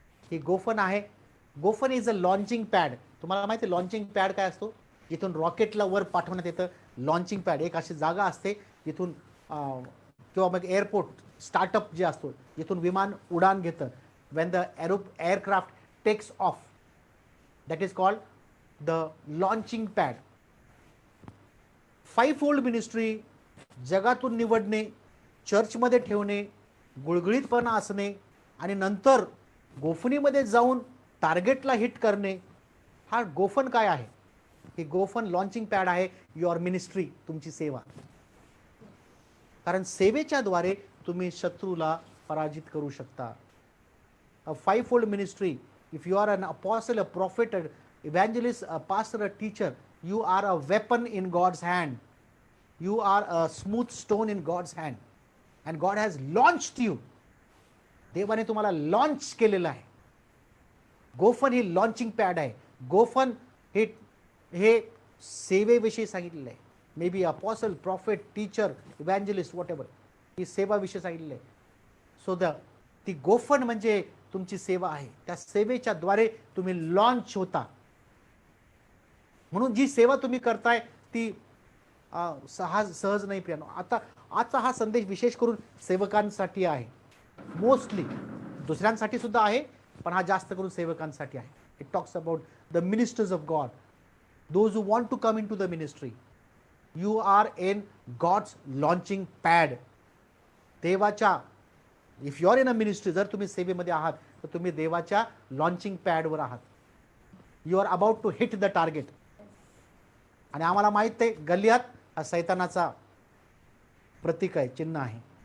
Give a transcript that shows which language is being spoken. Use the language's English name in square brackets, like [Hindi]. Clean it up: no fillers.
[Marathi] हे गोफन आहे, [English] गोफन is a launching pad. [Marathi] तुम्हाला माहिती आहे लॉन्चिंग पॅड काय असतो? जिथून रॉकेटला वर पाठवण्यात येतं लॉन्चिंग पॅड. एक अशी जागा असते जिथून किंवा मग एअरपोर्ट स्टार्टअप जे असतो, जिथून विमान उडान घेतं. [English] When the aircraft takes off, that is called the launching pad. [Marathi] 5-fold ministry, जगातून निवडणे, चर्चमध्ये ठेवणे, गुळगुळीतपणा असणे आणि नंतर गोफणीमध्ये जाऊन टार्गेटला हिट करणे. हा गोफन काय आहे? हे गोफन लॉन्चिंग पॅड आहे. [English] your ministry, [Marathi] तुमची सेवा. कारण सेवेच्या द्वारे तुम्ही शत्रूला पराजित करू शकता. [English] A 5-fold ministry, if you are an apostle, a prophet, a evangelist, a pastor, a teacher, you are a weapon in God's hand. You are a smooth stone in God's hand. And God has launched you. [Marathi] देवाने तुम्हाला launch केलेलं आहे. गोफन ही launching pad आहे. गोफन हे सेवेविषयी सांगितलेलं आहे. [English] may be apostle, prophet, teacher, evangelist, whatever, [Marathi] ही सेवाविषयी सांगितलेलं आहे. सो ती गोफन म्हणजे तुमची सेवा आहे. त्या सेवेच्या द्वारे तुम्ही लॉन्च होता. म्हणून जी सेवा तुम्ही करताय ती सहज नाही प्रियानो. आजचा हा संदेश विशेष करून सेवकांसाठी आहे. मोस्टली दुसऱ्यांसाठी सुद्धा आहे, पण हा जास्त करून सेवकांसाठी आहे. [English] It talks about the ministers of God, those who want to come into the ministry. You are in God's launching pad. [Marathi] देवाच्या, [English] if you are in a ministry, [Marathi] जर तुम्ही सेवेमध्ये आहात तर तुम्ही देवाच्या लॉन्चिंग पॅडवर आहात. [English] You are about to hit the target. [Marathi] आणि आम्हाला माहित आहे गल्लियात हा सैतानाचा प्रतीक आहे, चिन्ह आहे.